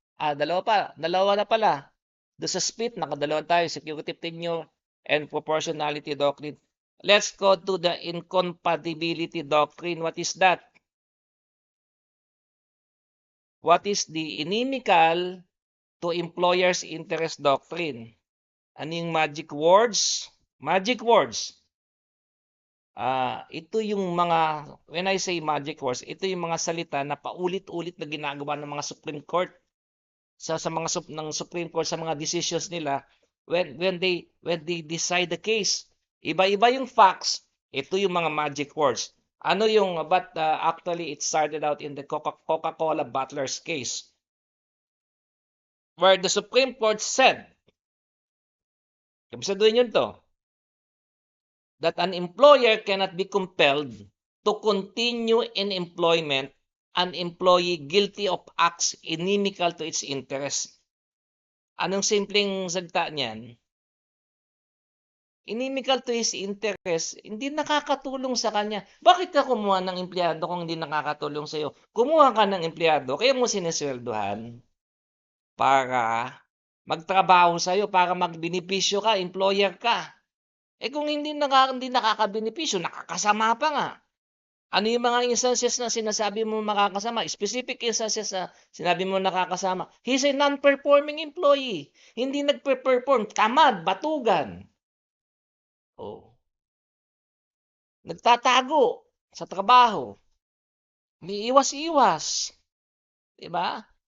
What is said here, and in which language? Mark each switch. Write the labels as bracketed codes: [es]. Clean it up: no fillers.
[tl] Dalawa na pala. Do sa split, nakadalawa tayo, [en] security tenure and proportionality doctrine. Let's go to the incompatibility doctrine. What is that? What is the inimical to employer's interest doctrine? [tl] Ano yung magic words? Magic words. Ito yung mga, [en] when I say magic words, [tl] ito yung mga salita na paulit-ulit na ginagawa ng mga Supreme Court sa mga ng Supreme Court sa mga decisions nila [en] when they decide the case. [tl] Iba-iba yung facts, ito yung mga magic words. Ano yung [en] but actually it started out in the Coca-Cola bottlers case where the Supreme Court said, [tl] kabisaduhin yun to, [en] that an employer cannot be compelled to continue in employment an employee guilty of acts inimical to its interest. [tl] Anong simpleng salita niyan? [en] Inimical to his interest, [tl] hindi nakakatulong sa kanya. Bakit ka kumuha ng empleyado kung hindi nakakatulong sa iyo? Kumuha ka ng empleyado, kaya mo sinesweldohan para magtrabaho sa iyo, para magbenepisyo ka, employer ka. Kung hindi nakakabenepisyo, nakakasama pa nga. Ano yung mga instances na sinasabi mo makakasama? Specific instances na sinabi mo nakakasama. [en] He's a non-performing employee. [tl] Hindi nagpe-perform. Tamad, batugan. Nagtatago sa trabaho. May iwas-iwas. Diba?